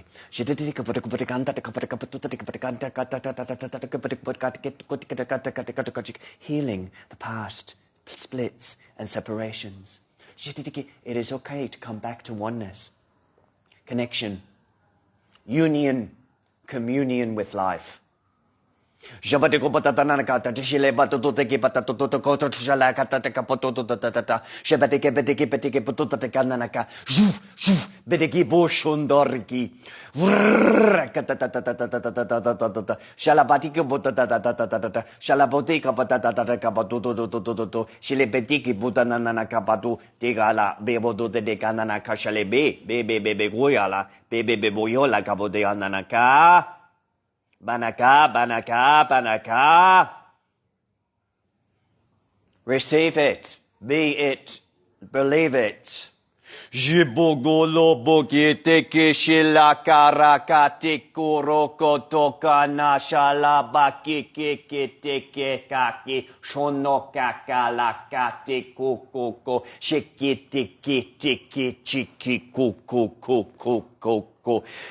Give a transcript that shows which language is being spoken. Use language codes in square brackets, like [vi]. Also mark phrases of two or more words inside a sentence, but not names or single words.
[en] Healing the past splits and separations. It is okay to come back to oneness, connection, union, communion with life. Shabati ko patata na kata tishile batuto te ki patato to koto chala kata te kapoto to tata shabati ke petiki pututa te kanana bedeki boshondorki shalabati ke botata shalaboti ka patata kapatuto shile petiki butana na kapatu tigala bebodo te kanana kashale be goyala be boyola kabote ananaka. Banaka. Receive it. Be it. Believe it. Jibogolo bogete kishila karakati kuroko tokana shalabaki kiki kaki shono kakalakati kukuko shikiti kiti chiki kuku.